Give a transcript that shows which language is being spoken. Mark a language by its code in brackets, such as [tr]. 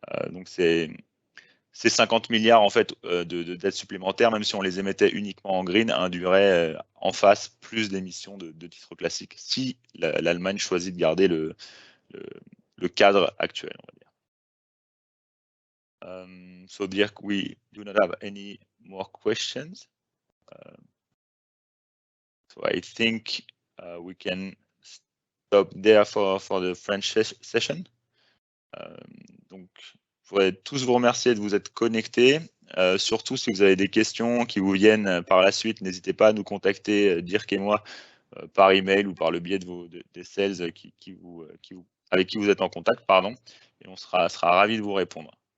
[fr] Donc c'est 50 milliards en fait de dettes supplémentaires, même si on les émettait uniquement en green, induirait en face plus d'émissions de titres classiques si l'Allemagne choisit de garder le cadre actuel, on va dire. [en] So Dirk, we do not have any more questions. So I think we can stop there for the French session. [fr] Donc, je voudrais tous vous remercier de vous être connectés. Surtout si vous avez des questions qui vous viennent par la suite, n'hésitez pas à nous contacter, Dirk et moi, par email ou par le biais des sales avec qui vous êtes en contact, pardon, et on sera ravis de vous répondre.